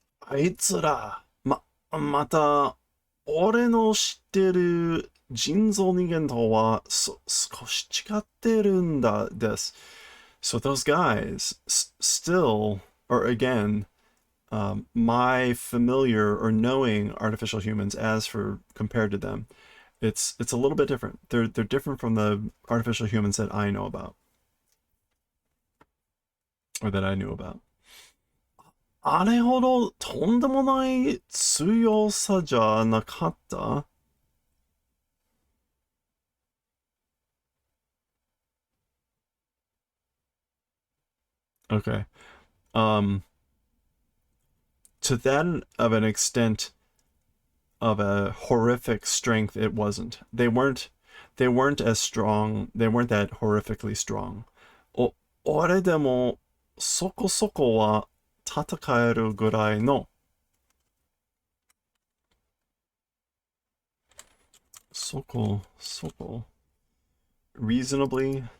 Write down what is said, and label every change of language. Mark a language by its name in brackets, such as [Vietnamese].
[Japanese] あいつら、また、俺の知ってる人造人間とは少し違ってるんだです。 [English] So those guys still, or again, my familiar or knowing artificial humans as for compared to them, it's a little bit different. They're different from the artificial humans that I know about. Or that I knew about. [Japanese] あれほどとんでもない強さじゃなかった? [English] Okay. To that of an extent of a horrific strength, it wasn't. They weren't as strong. They weren't that horrifically strong. [Japanese] 俺でもそこそこは戦えるぐらいのそこ [English] reasonably.